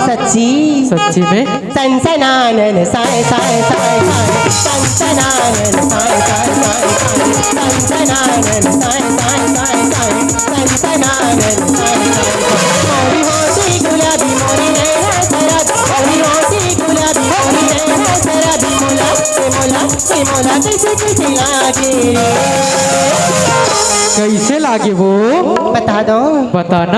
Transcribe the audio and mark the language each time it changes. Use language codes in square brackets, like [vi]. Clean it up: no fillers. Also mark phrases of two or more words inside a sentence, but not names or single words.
[hi] सच्ची सच्ची में सनसनानन साय साय साय साय सनसनानन साय साय साय साय सनसनानन साय साय साय साय सनसनानन साय साय मोरी होती गुलाबी मोरी नैना शराबी मोरी होती गुलाबी मोरी नैना शराबी मोला से मोला से मोला कैसे कैसे लागे कैसे लागे वो बता दो बताना